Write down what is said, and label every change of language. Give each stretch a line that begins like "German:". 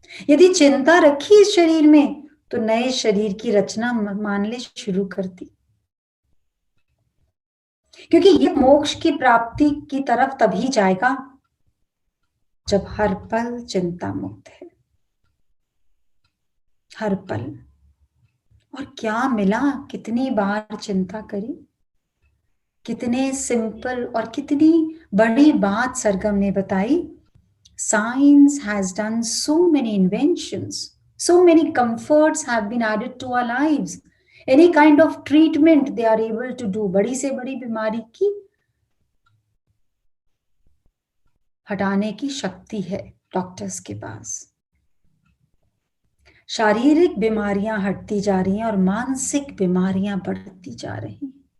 Hindi: यदि चिंता रखी इस शरीर में, तो नए शरीर की रचना मान ले शुरू कर दी, क्योंकि ये मोक्ष की प्राप्ति की तरफ तभी जाएगा जब हर पल चिंता मुक्त है, हर पल। और क्या मिला? कितनी बार चिंता करी, कितने सिंपल और कितनी बड़ी बात सरगम ने बताई।
English: Science has done so many inventions, so many comforts have been added to our lives. Any kind of treatment they are able to do,
Hindi: बड़ी से बड़ी बीमारी की हटाने की शक्ति है डॉक्टर्स के पास। शारीरिक बीमारियां हटती जा रही हैं और मानसिक बीमारियां बढ़ती जा रही हैं।